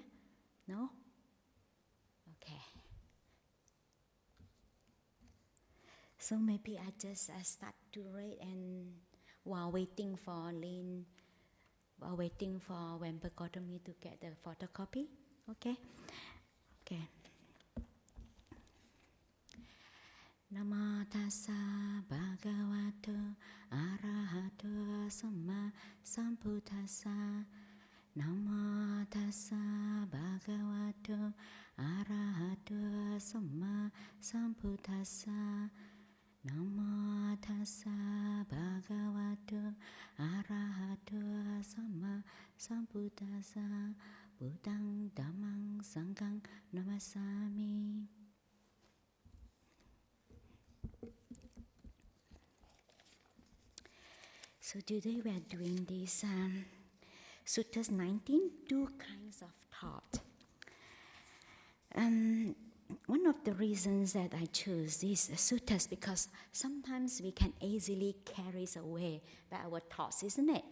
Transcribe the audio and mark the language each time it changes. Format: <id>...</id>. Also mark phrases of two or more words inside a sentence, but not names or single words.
<en>No? Okay. So maybe I just start to read, and while waiting for Lynn, while waiting for Wemper Gotomi to get the photocopy. Okay? Okay.</en> <pi>Namo tassa bhagavato arahato samma sambuddhassa. Namo tassa bhagavato arahato samma sambuddhassa. Namo tassa bhagavato arahato samma sambuddhassa. Buddhang dhammang sanghang namasami.</pi> <en>So today we are doing this Suttas 19, two kinds of thought. One of the reasons that I chose these suttas because sometimes we can easily carry away by our thoughts, isn't it?</en>